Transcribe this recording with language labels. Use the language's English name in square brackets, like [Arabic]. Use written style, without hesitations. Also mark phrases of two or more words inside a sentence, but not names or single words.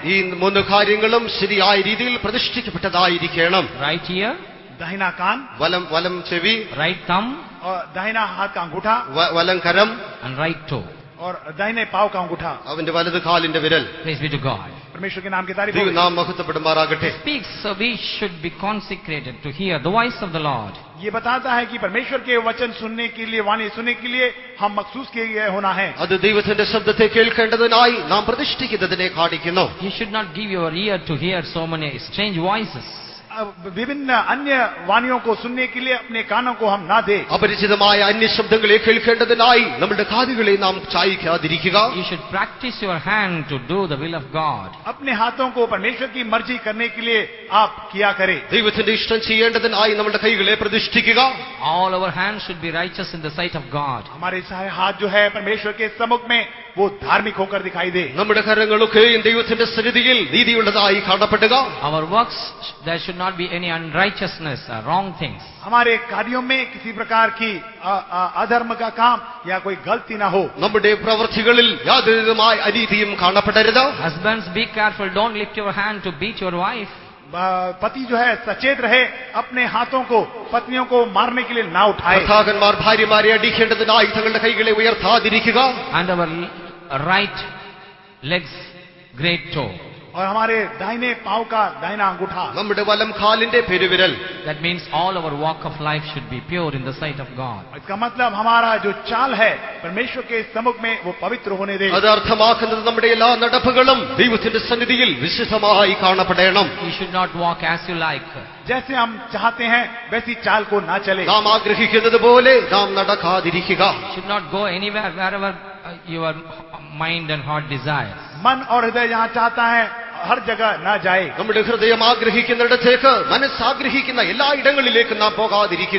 [Malayalam] ഈ മൂന്ന് കാര്യങ്ങളും ശരിയായ രീതിയിൽ പ്രതിഷ്ഠിക്കപ്പെട്ടതായിരിക്കണം. [English] Right ear, [Hindi] दाहिना कान, [Malayalam] വലം ചെവി, [English] right thumb, [Hindi] और दाहिना हाथ का अंगूठा, [Malayalam] വലം കരം, [English] and right toe. [Hindi] और दाहिने पांव का अंगूठा. [Malayalam] അവന്റെ വലത് കാലിന്റെ വിരൽ. [English] Praise be to God. [Hindi] परमेश्वर के नाम की तारीफ होवे. [Malayalam] ദൈവനാമം മഹത്വപ്പെടുമാറാകട്ടെ. [English] Speaks, so we should be consecrated to hear the voice of the Lord. [Hindi] ये बताता है कि परमेश्वर के वचन सुनने के लिए, वाणी सुनने के लिए हम मखसूस किए गए होना है. [Malayalam] അത് ദൈവത്തിന്റെ ശബ്ദത്തെ കേൾക്കേണ്ടതിനായി നാം പ്രതിഷ്ഠിക്കുന്നതിനെ കാണിക്കുന്നു. [English] You should not give your ear to hear so many strange voices. [Hindi] विभिन्न अन्य वाणियों को सुनने के लिए अपने कानों को हम ना दे. [Malayalam] അപരിചിതമായ അന്യശബ്ദങ്ങളെ കേൾക്കേണ്ടതിനായി നമ്മുടെ കാതുകളെ നാം ചായിക്കാതിരിക്കുക. [English] You should practice your hand to do the will of God. [Hindi] अपने हाथों को परमेश्वर की मर्जी करने के लिए आप किया करें. [Malayalam] ദൈവത്തിന്റെ ഇഷ്ടം ചെയ്യേണ്ടതിനായി നമ്മുടെ കൈകളെ പ്രതിഷ്ഠിക്കുക. [English] All our hands should be righteous in the sight of God. [Hindi] हमारे सारे हाथ जो है परमेश्वर के सम्मुख में वो धार्मिक होकर दिखाई दे. [Malayalam] നമ്മുടെ കരങ്ങളൊക്കെയും ദൈവത്തിന്റെ സന്നിധിയിൽ നീതിയുള്ളതായി കാണപ്പെടുക. [English] Our works, there should not be any unrighteousness or wrong things. [Hindi] हमारे कार्यों में किसी प्रकार की अधर्म का काम या कोई गलती ना हो. [Malayalam] നമ്മുടെ പ്രവൃത്തികളിൽ യാതൊരു വിധമായ അനീതിയും കാണപ്പെടരുത്. [English] Husbands, be careful. Don't lift your hand to beat your wife. [Hindi] पति जो है सचेत रहे, अपने हाथों को पत्नियों को मारने के लिए ना उठाए. [Malayalam] ഭർത്താക്കന്മാർ ഭാര്യമാരെ അടിക്കേണ്ടതിനായി തങ്ങളുടെ കൈകളെ ഉയർത്താതിരിക്കുക. [English] And our right leg's great toe. [Hindi] और हमारे दाहिने पांव का दाहिना अंगूठा. [Malayalam] നമ്മുടെ വലം കാലിന്റെ പെരുവിരൽ. [English] That means all our walk of life should be pure in the sight of God. [Hindi] इसका मतलब हमारा जो चाल है परमेश्वर के सम्मुख में वो पवित्र होने दे. [Malayalam] അത് അർത്ഥമാക്കുന്നത് നമ്മുടെ എല്ലാ നടപ്പുകളും ദൈവത്തിന്റെ സന്നിധിയിൽ വിശുദ്ധമായി കാണപ്പെടണം. [English] You should not walk as you like. [Hindi] जैसे हम चाहते हैं वैसी चाल को ना चले. [Malayalam] നാം ആഗ്രഹിക്കുന്നത് പോലെ നാം നടക്കാതിരിക്കുക. [English] You should not go anywhere wherever your mind and heart desires. [Hindi] मन और हृदय जहाँ चाहता है हर जगह ना जाए. [Malayalam] നമ്മുടെ ഹൃദയം ആഗ്രഹിക്കുന്നിടത്തേക്ക് മനസ്സാഗ്രഹിക്കുന്ന എല്ലാ ഇടങ്ങളിലേക്ക് നാം പോകാതിരിക്കുക.